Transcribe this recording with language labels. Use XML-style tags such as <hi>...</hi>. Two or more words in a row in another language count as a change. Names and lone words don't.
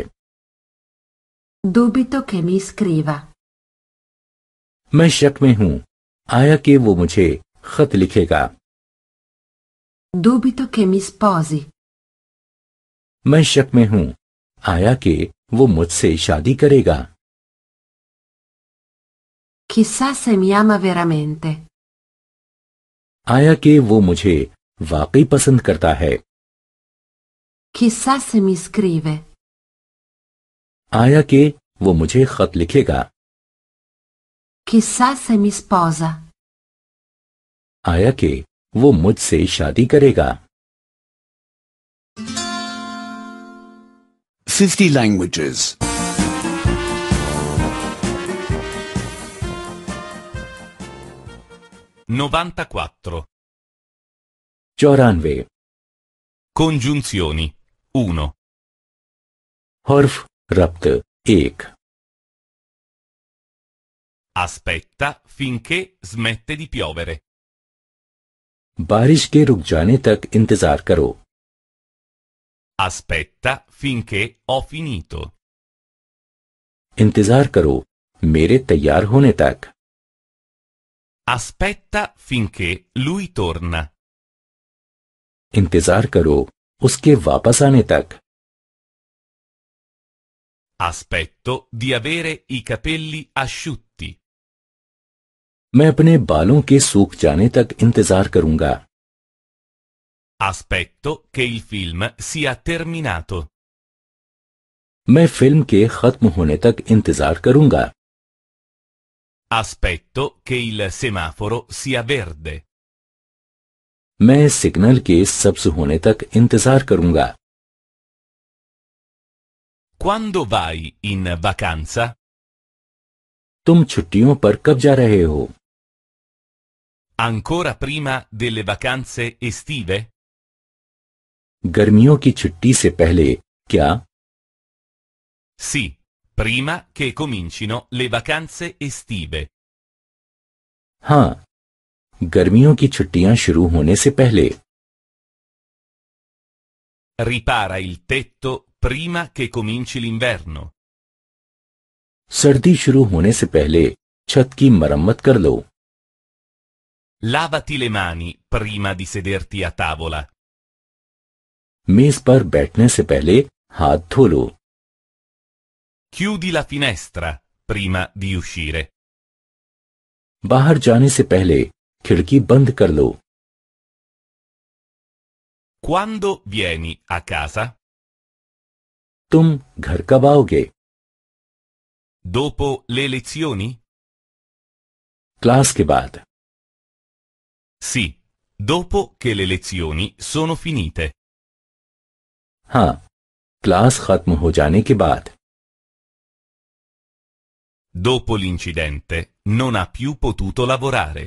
<it>Dubito che mi scriva.</it> <ur>میں شک میں ہوں آیا کہ وہ مجھے خط لکھے گا.</ur> <it>Dubito che mi sposi.</it> <ur>میں شک میں ہوں آیا کہ وہ مجھ سے شادی کرے گا.</ur> <it>Chissà se mi ama veramente.</it> <ur>آیا کہ وہ مجھے واقعی پسند کرتا ہے.</ur> <it>Chissà se mi scrive.</it> <ur>آیا کہ وہ مجھے خط لکھے گا.</ur> <it>Chissà se mi sposa.</it> <ur>آیا کہ وہ مجھ سے شادی کرے گا.</ur> <en>50 languages. 94. 94</en> <it>Congiunzioni 1.</it> <ur>حرف ربط 1</ur> <it>Aspetta finché smette di piovere.</it> <ur>بارش کے رک جانے تک انتظار کرو.</ur> <it>Aspetta finché ho finito.</it> <ur>انتظار کرو میرے تیار ہونے تک.</ur> <it>Aspetta finché lui torna.</it> <ur>انتظار کرو اس کے واپس آنے تک.</ur> <it>Aspetto di avere i capelli asciutti.</it> <ur>میں اپنے بالوں کے سوکھ جانے تک انتظار کروں گا.</ur> <it>Aspetto che il film sia terminato.</it> <ur>میں فلم کے ختم ہونے تک انتظار کروں گا.</ur> <it>Aspetto che il semaforo sia verde.</it> <ur>میں سگنل کے سبز ہونے تک انتظار کروں گا.</ur> <it>Quando vai in vacanza?</it> <ur>تم چھٹیوں پر کب جا رہے ہو?</ur> <it>ancora prima delle vacanze estive?</it> <ur>گرمیوں کی چھٹی سے پہلے کیا?</ur> <it>Sì, prima che comincino le vacanze estive.</it> <ur>ہاں، گرمیوں کی چھٹیاں شروع ہونے سے پہلے.</ur> <it>Ripara il tetto prima che cominci l'inverno.</it> <ur>سردی شروع ہونے سے پہلے چھت کی مرمت کر لو.</ur> <it>Lavati le mani prima di sederti a tavola.</it> <ur>میز پر بیٹھنے سے پہلے ہاتھ دھو لو.</ur> <it>Chiudi la finestra prima di uscire.</it> <ur>باہر جانے سے پہلے کھڑکی بند کر لو.</ur> <it>Quando vieni a casa?</it> <ur>تم گھر کب آؤ گے?</ur> <it>Dopo le lezioni?</it> <ur>کلاس کے بعد.</ur> <it>Sì, dopo che le lezioni sono finite.</it> <ur>ہاں، کلاس ختم ہو جانے کے بعد.</ur> <it>Dopo l'incidente non ha più potuto lavorare.</it>